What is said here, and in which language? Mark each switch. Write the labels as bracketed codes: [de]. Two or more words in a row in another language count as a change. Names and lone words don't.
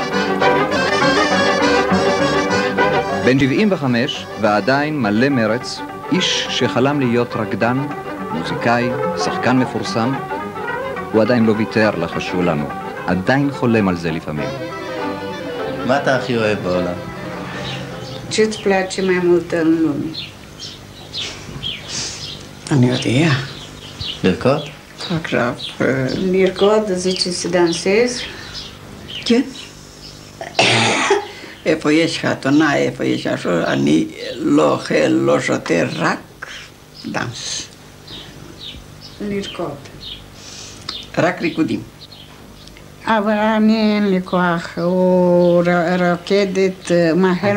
[he] בן 75 ועדיין מלא מרץ, איש שחלם להיות רקדן, מוזיקאי, שחקן מפורסם, הוא עדיין לא ויתר לחשו לנו, עדיין חולם על זה לפעמים. מה אתה הכי אוהב בעולם? [ro] Ce-ți place mai mult în lume? [he] אני יודע. לרקוד? עכשיו, [ro] Lircod, zice să dansezi. [he] כן. איפה יש חתונה, איפה יש așa, אני לא אוכל, לא שותה, רק דאנס. Lircod. רק ריקודים. אבל אני אין לי כוח, הוא רוקדת מהר.